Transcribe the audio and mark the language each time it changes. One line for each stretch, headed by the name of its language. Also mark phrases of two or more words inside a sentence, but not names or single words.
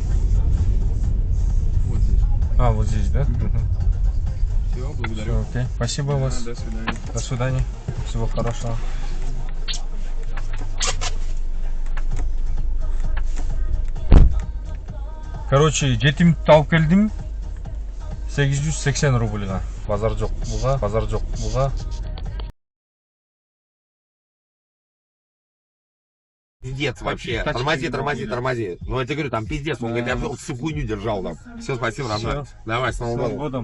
Russian: Вот здесь. Вот здесь, да? Все, благодарю. Всё, окей. Спасибо вас. До свидания. До свидания. Всего хорошего. Короче,
Kyrgyz: жетимди алып келдим. 880 рубльга. Базар жок буга.
Russian: Пиздец вообще. Тормози. Ну я тебе говорю, там пиздец. Он говорит, я всю хуйню держал там. Все, спасибо, родной. Давай, с Новым Новым годом.